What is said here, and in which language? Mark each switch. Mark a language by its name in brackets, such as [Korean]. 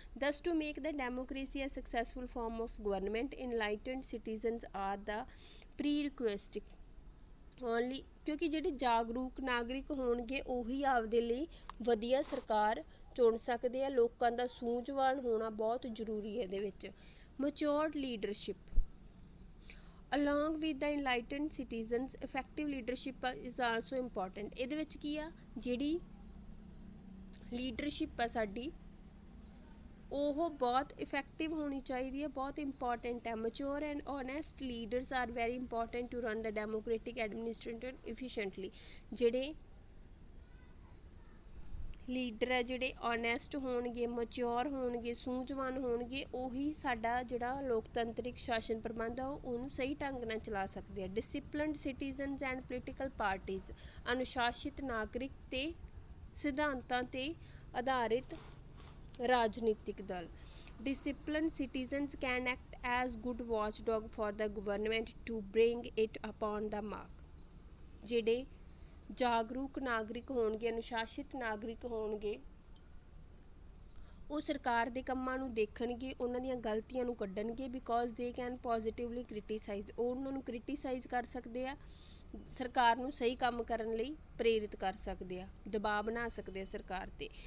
[English] ਦਸ to make the democracy a successful form of government enlightened citizens are the prerequisite only. [Punjabi] ਕਿਉਂਕਿ ਜਿਹੜੇ ਜਾਗਰੂਕ ਨਾਗਰਿਕ ਹੋਣਗੇ ਉਹੀ ਆਪਦੇ ਲਈ ਵਧੀਆ ਸਰਕਾਰ ਚੁਣ ਸਕਦੇ ਆ। ਲੋਕਾਂ ਦਾ ਸੂਝਵਾਨ ਹੋਣਾ ਬਹੁਤ ਜ਼ਰੂਰੀ ਹੈ ਇਹਦੇ ਵਿੱਚ। [English] Matured leadership along with the enlightened citizens effective leadership is also important। [Punjabi] ਇਹਦੇ ਵਿੱਚ ਕੀ ਆ? ਜਿਹੜੀ ਲੀਡਰਸ਼ਿਪ ਆ ਸਾਡੀ ਉਹ ਬਹੁਤ ਇਫੈਕਟਿਵ ਹੋਣੀ ਚਾਹੀਦੀ ਹੈ, ਬਹੁਤ ਇੰਪੋਰਟੈਂਟ ਹੈ। [English] Mature and honest leaders are very important to run the democratic administration efficiently. [Punjabi] ਜਿਹੜੇ ਲੀਡਰ ਹੈ ਜਿਹੜੇ ਓਨੈਸਟ ਹੋਣਗੇ, ਮੈਚਿਓਰ ਹੋਣਗੇ, ਸੂਝਵਾਨ ਹੋਣਗੇ, ਉਹੀ ਸਾਡਾ ਜਿਹੜਾ ਲੋਕਤੰਤਰਿਕ ਸ਼ਾਸਨ ਪ੍ਰਬੰਧ ਆ ਉਹਨੂੰ ਸਹੀ ਢੰਗ ਨਾਲ ਚਲਾ ਸਕਦੇ ਆ। [English] disciplined citizens and political parties [Punjabi] ਅਨੁਸ਼ਾਸਿਤ ਨਾਗਰਿਕ ਤੇ ਸਿਧਾਂਤਾਂ 'ਤੇ ਆਧਾਰਿਤ ਰਾਜਨੀਤਿਕ Dal. [English] Disciplined citizens can act as good watchdog for the government to bring it upon the mark। [Punjabi] ਜਿਹੜੇ ਜਾਗਰੂਕ ਨਾਗਰਿਕ ਹੋਣਗੇ, ਅਨੁਸ਼ਾਸਿਤ ਨਾਗਰਿਕ ਹੋਣਗੇ, ਉਹ ਸਰਕਾਰ ਦੇ ਕੰਮਾਂ ਨੂੰ ਦੇਖਣਗੇ, ਉਹਨਾਂ ਦੀਆਂ ਗਲਤੀਆਂ ਨੂੰ ਕੱਢਣਗੇ। [English] because they can positively criticise, [Punjabi] ਉਹ ਉਹਨਾਂ ਨੂੰ ਕ੍ਰਿਟੀਸਾਈਜ਼ ਕਰ ਸਕਦੇ ਆ, ਸਰਕਾਰ ਨੂੰ ਸਹੀ ਕੰਮ ਕਰਨ ਲਈ ਪ੍ਰੇਰਿਤ ਕਰ ਸਕਦੇ ਆ, ਦਬਾਅ ਬਣਾ ਸਕਦੇ ਆ ਸਰਕਾਰ 'ਤੇ।